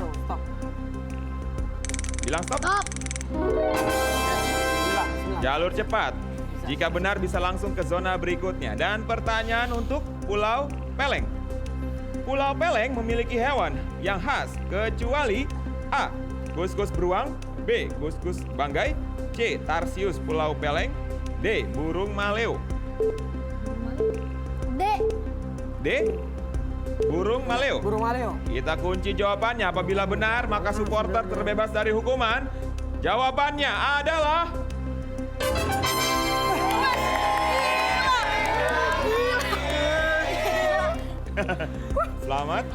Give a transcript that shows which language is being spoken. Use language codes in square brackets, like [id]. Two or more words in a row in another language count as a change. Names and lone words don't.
[id] Stop. Bilang stop. Stop. Jalur cepat. Jika benar bisa langsung ke zona berikutnya. Dan pertanyaan untuk Pulau Peleng. Pulau Peleng memiliki hewan yang khas kecuali A. Gus-gus beruang, B. Gus-gus banggai, C. Tarsius Pulau Peleng, D. Burung maleo. D. D. Burung maleo. Burung maleo. Kita kunci jawabannya. Apabila benar, maka supporter terbebas dari hukuman. Jawabannya adalah selamat.